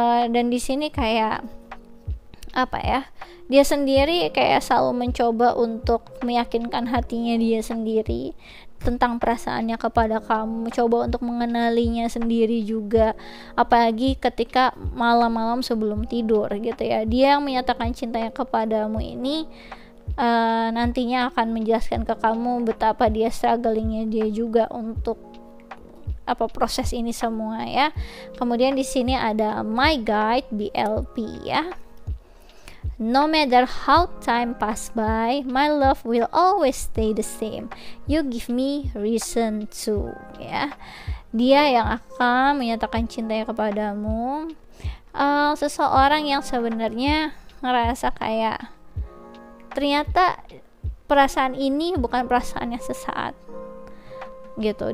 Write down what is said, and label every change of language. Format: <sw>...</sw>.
<id>Dan di sini kayak apa ya, dia sendiri kayak selalu mencoba untuk meyakinkan hatinya dia sendiri tentang perasaannya kepada kamu, mencoba untuk mengenalinya sendiri juga, apalagi ketika malam-malam sebelum tidur gitu ya. Dia yang menyatakan cintanya kepadamu ini nantinya akan menjelaskan ke kamu betapa dia strugglingnya dia juga untuk proses ini semua ya. Kemudian di sini ada My Guide BLP ya.</id> <en>No matter how time pass by, my love will always stay the same. You give me reason to</en> <id>ya. Dia yang akan menyatakan cintanya kepadamu. Seseorang yang sebenarnya ngerasa kayak ternyata perasaan ini bukan perasaan yang sesaat gitu.</id>